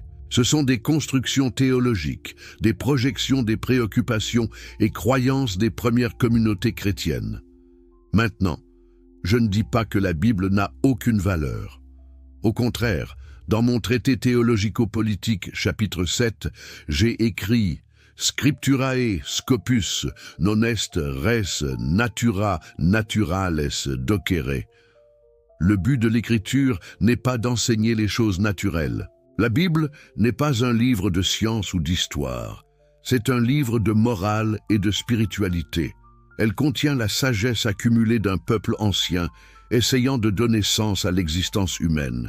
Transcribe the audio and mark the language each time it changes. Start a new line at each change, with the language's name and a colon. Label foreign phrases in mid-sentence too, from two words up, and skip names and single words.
French: Ce sont des constructions théologiques, des projections des préoccupations et croyances des premières communautés chrétiennes. Maintenant, je ne dis pas que la Bible n'a aucune valeur. Au contraire, dans mon traité théologico-politique, chapitre 7, j'ai écrit «
Latin: Scripturae scopus non est res natura naturales docere ».
French: Le but de l'écriture n'est pas d'enseigner les choses naturelles. La Bible n'est pas un livre de science ou d'histoire. C'est un livre de morale et de spiritualité. Elle contient la sagesse accumulée d'un peuple ancien, essayant de donner sens à l'existence humaine.